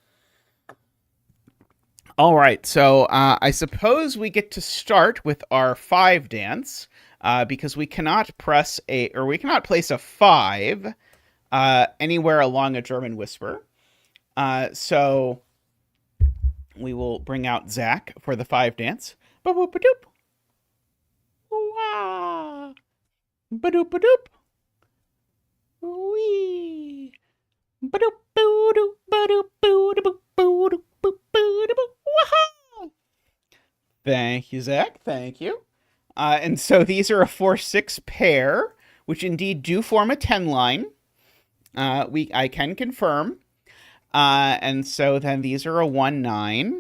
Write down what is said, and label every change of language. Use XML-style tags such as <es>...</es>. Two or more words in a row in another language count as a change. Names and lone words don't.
<en>All right, so I suppose we get to start with our 5 dance because we cannot place a 5 anywhere along a German whisper. So we will bring out Zach for the 5 dance. Ba-boop-a-doop. Wah. Ba-doop-a-doop. Wee. Ba-doop, boo-doop, ba-doop, boo-doop, boo-doop, boo-doop. Wah. Thank you, Zach. Thank you. And so these are a 4-6 pair, which indeed do form a 10 line. I can confirm. And so then these are a 1-9.</en>